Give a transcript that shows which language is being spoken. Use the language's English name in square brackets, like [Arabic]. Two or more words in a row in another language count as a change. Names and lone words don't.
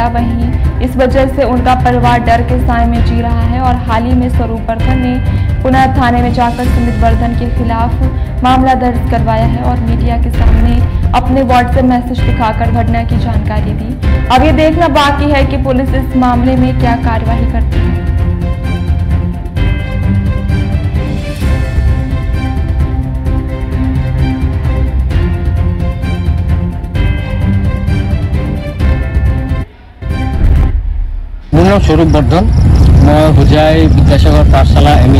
[Hindi] वहीं इस वजह से उनका परिवार डर के साए में जी रहा है और हाल ही में स्वरूप वर्धन ने पुनः थाने में जाकर सुमित वर्धन के खिलाफ मामला दर्ज करवाया है और मीडिया के सामने अपने [English] WhatsApp message [Hindi] दिखाकर घटना की जानकारी दी। अब ये देखना बाकी है कि पुलिस इस मामले में क्या कार्रवाई करती है। [Assamese] মোৰ নাম স্বৰূপ বৰ্ধন। মই হোজাই বিদ্যাসাগৰ পাঠশালা এম.ই.